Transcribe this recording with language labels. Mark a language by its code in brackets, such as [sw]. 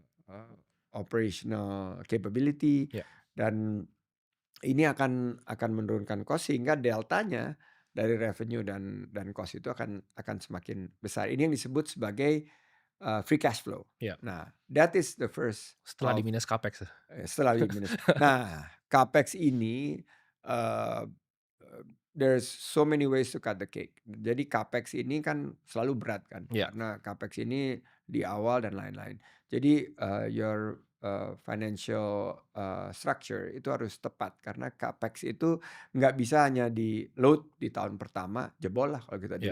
[en] uh, operational capability [id] ya. dan ini akan menurunkan cost sehingga deltanya dari revenue dan cost itu akan semakin besar. Ini yang disebut sebagai, free cash flow. Ya, [en] Nah, that is the first [id] setelah [en] of [id] di-minus capex ya? setelah minus. Nah, capex ini, [en] eee eee, there's so many ways to cut the cake. [id] Jadi capex ini kan selalu berat kan, Ya, karena capex ini di awal dan lain-lain. Jadi, [en] your, financial, structure [id] itu harus tepat karena capex itu nggak bisa hanya di-load di tahun pertama, jebol lah kalau kita